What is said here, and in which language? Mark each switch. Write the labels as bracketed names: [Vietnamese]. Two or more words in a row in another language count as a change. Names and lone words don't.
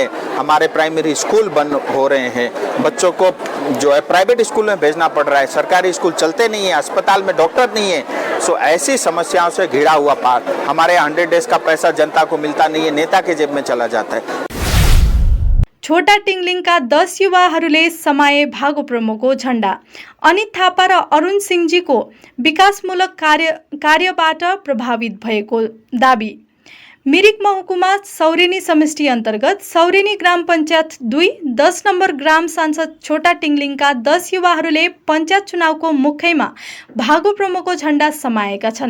[Hindi] हमारे [English] primary school [Hindi] बंद हो रहे हैं, बच्चों को जो है [English] private school [Hindi] में भेजना पड़ रहा है, सरकारी स्कूल चलते नहीं है, अस्पताल में डॉक्टर नहीं है। सो ऐसी समस्याओं से घिरा हुआ पहाड़, हमारे 100 डेज का पैसा जनता को मिलता नहीं है, नेता के जेब में चला जाता है। [Nepali] छोटा टिङ्लिङका 10 युवाहरूले समाए भागो प्रमुखको झण्डा। अनित थापा र अरुण सिंहजीको विकासमूलक कार्यबाट प्रभावित भएको दाबी। मिरिक महकुमा सौरेनी समष्टि अन्तर्गत सौरेनी ग्राम पञ्चायत 2 10 नम्बर ग्राम सांसद छोटा टिङ्लिङका 10 युवाहरूले पञ्चायत चुनावको मुखैमा भागो प्रमुखको झण्डा समाएका छन्।